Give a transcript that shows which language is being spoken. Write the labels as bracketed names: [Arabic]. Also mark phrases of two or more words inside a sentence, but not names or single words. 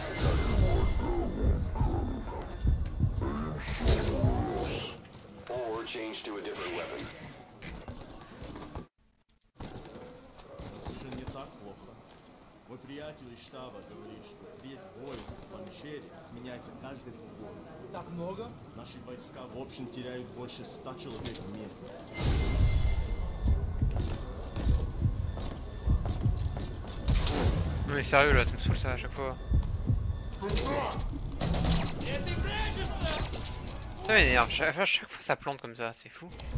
[English] Or change to a different weapon. [Russian] Совершенно не так плохо. Мой приятель из штаба говорит, что треть войск в Панчере сменяется каждый год. Так много? Наши войска в общем теряют больше 100 человек в месяц. [French] Non mais sérieux là, ça me saoule ça à chaque fois. Ça m'énerve, chaque fois ça plante comme ça, c'est fou.